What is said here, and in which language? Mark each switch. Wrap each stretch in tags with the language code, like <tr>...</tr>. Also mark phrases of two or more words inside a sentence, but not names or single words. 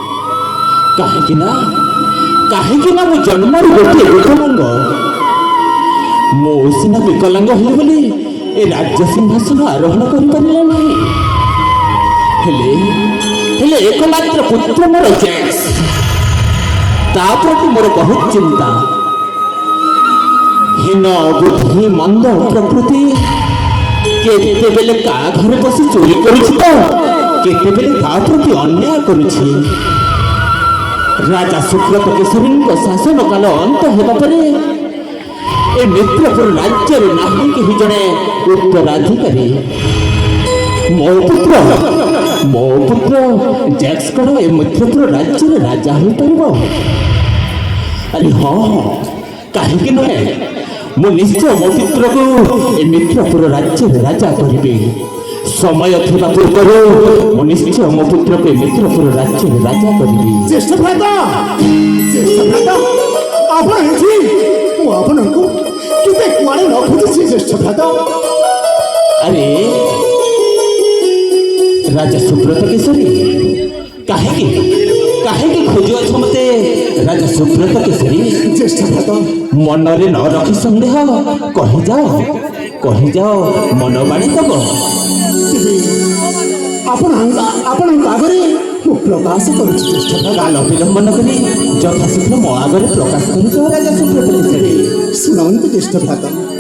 <or>କାହେକି ନା ମୋ ଜନ୍ମ ଗୋଟେ ବିକଳାଙ୍ଗ ମୋ ସିନା ବିକଳାଙ୍ଗ ହୋଲି ବୋଲି ଏ ରାଜ୍ୟ ସିଂହାସନ ଆରୋହଣ କରିପାରିଲା ନାହିଁ। ହେଲେ ଏକମାତ୍ର ପୁତ୍ର ମୋର ଜୈକ୍ସ ତା ପ୍ରତି ମୋର ବହୁତ ଚିନ୍ତା। ହୀନ ବୁଦ୍ଧି ମନ୍ଦ ପ୍ରକୃତି କେତେ ବେଳେ କା ଘର ବସି ଚୋରି କରୁଛି ତ କେତେ ବେଳେ ତା ପ୍ରତି ଅନ୍ୟାୟ କରୁଛି। ରାଜା ସୁବ୍ରତ କେଶରୀ ଶାସନ କାଳ ଅନ୍ତ ହେବା ପରେ ଏ ମିତ୍ରପୁର ରାଜ୍ୟ ନାହିଁ କେହି ଜଣେ ଉତ୍ତରାଧିକାରୀ। ମୋ ପୁତ୍ର ଜୈକ୍ସ କଣ ଏ ମିତ୍ରପୁର ରାଜ୍ୟ ରାଜା ହୋ ପାରିବ। ଅରେ ହଁ କହିଁ ନୁହେଁ ମୁଁ ନିଶ୍ଚୟ ମୋ ପୁତ୍ରକୁ ଏ ମିତ୍ରପୁର ରାଜ୍ୟ ରାଜା କରି। ସମୟ ଥିବା ପୂର୍ବ ମୁଁ ନିଶ୍ଚୟ ମୋ ପୁତ୍ରକୁ ମିତ୍ରପୁର ରାଜ୍ୟ ରାଜା କରି। ଜ୍ୟେଷ୍ଠ ଭ୍ରାତା ଆପଣ ଏଠି ମୁଁ ଆପଣଙ୍କୁ କେତେ କୁଆଡେ ନ ଖୋଜି ଜ୍ୟେଷ୍ଠ ଭ୍ରାତା। ଅରେ ରାଜା ସୁବ୍ରତ କେଶରୀ କାହେ ଖୋଜୁଅଛ ମତେ ରାଜା ସୁବ୍ରତ କେଶରୀ। ଜ୍ୟେଷ୍ଠ ଭ୍ରାତା ମନରେ ନ ରଖି ସନ୍ଦେହ କହି ଯାଅ ମନ ବାଣୀ ତବ ଆପଣ ଆଗରେ ମୁଁ ପ୍ରକାଶ କରୁଛି। ଜ୍ୟେଷ୍ଠ ଭ୍ରାତା କାଳ ବିଳମ୍ବ ନ କରି ଯଥାଶୀଘ୍ର ମୋ ଆଗରେ ପ୍ରକାଶ କରି ରାଜା ସୁବ୍ରତ କେଶରୀ। ଶୁଣନ୍ତୁ ଜ୍ୟେଷ୍ଠ ଭ୍ରାତା</or>